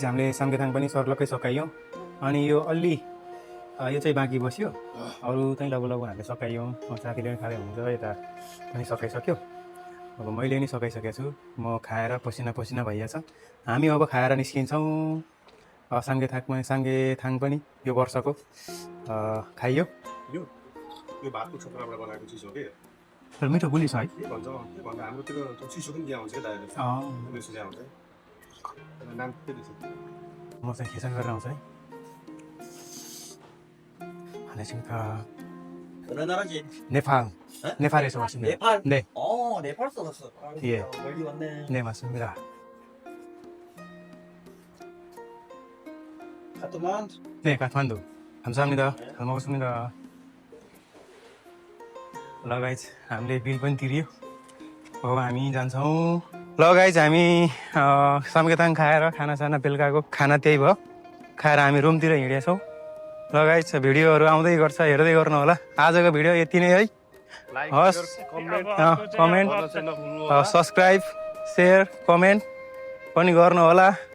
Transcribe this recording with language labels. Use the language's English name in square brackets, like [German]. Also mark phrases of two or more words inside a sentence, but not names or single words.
[Nepali] हामीले सामखेताङ पनि सर्लक्कै सकाइयौँ अनि यो अलि यो चाहिँ बाँकी बस्यो अरू चाहिँ लगभग हामीले सकाइयौँ साथीले पनि खाँदै हुन्छ यता पनि सकाइसक्यो अब मैले नि सकाइसकेको छु म खाएर पसिना पसिना भइहाल्छ हामी अब खाएर निस्किन्छौँ साङ्गेथाङ पनि यो वर्षको खाइयो यो भातको छोक्राबाट बनाएको चिज हो कि तर मिठो गुलियो छ है के भन्छ हाम्रोतिर त्यो चिसो पनि त्यहाँ हुन्छ क्या दाइले त्यहाँ हुन्छ नाम के दिन्छ म चाहिँ खिचन गरेर आउँछ है 안녕하십니까. [Korean] 나라지. 네팔. 네팔에서 왔습니다. 네팔. 네. 네팔 써놨어. 예. 멀리 왔네. 네, 맞습니다. 카트만드. 네, 카트만두. 감사합니다. 잘 먹었습니다. [Nepali] ल गाइज हामीले बिल पनि तिर्यो अब हामी जान्छौँ ल गाइज हामी सामखेताङ खाएर खानासाना बेलुकाको खाना त्यही भयो खाएर हामी रुमतिर हिँडेछौँ ल गाइज भिडियोहरू आउँदै गर्छ हेर्दै गर्नु होला आजको भिडियो यति नै है हस् [English] comment subscribe share comment [Nepali] पनि गर्नु होला